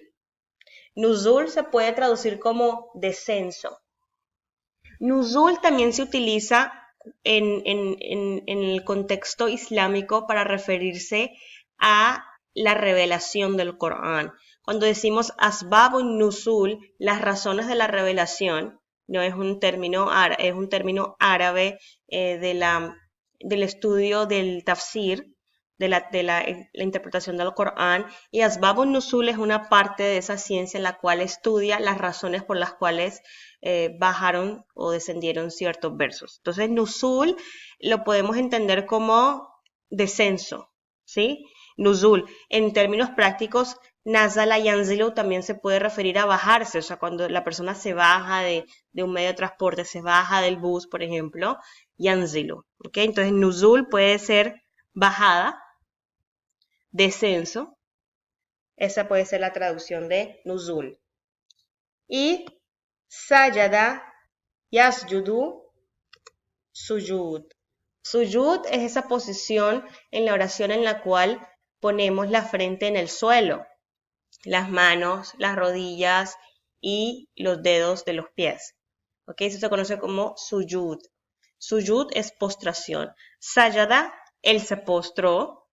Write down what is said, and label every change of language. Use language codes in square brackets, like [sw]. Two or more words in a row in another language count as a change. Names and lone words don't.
[es] Nuzul se puede traducir como descenso. Nuzul también se utiliza en el contexto islámico para referirse a la revelación del Corán. Cuando decimos [ar] أسباب النزول, [es] las razones de la revelación, no es un término árabe, es un término árabe del estudio del tafsir, de la interpretación del Corán, y [ar] أسباب النزول [es] es una parte de esa ciencia en la cual estudia las razones por las cuales bajaron o descendieron ciertos versos. Entonces, nuzul lo podemos entender como descenso, ¿sí? Nuzul. En términos prácticos, [ar] نزل ينزل [es] también se puede referir a bajarse, o sea, cuando la persona se baja de un medio de transporte, se baja del bus, por ejemplo, yanzilu, ¿ok? Entonces, nuzul puede ser bajada, descenso. Esa puede ser la traducción de nuzul. [ar] Y سجد، يسجد، سجود. [es] Sujud es esa posición en la oración en la cual ponemos la frente en el suelo, las manos, las rodillas y los dedos de los pies. ¿Ok? Eso se conoce como sujud. Sujud es postración. Sajada, él se postró.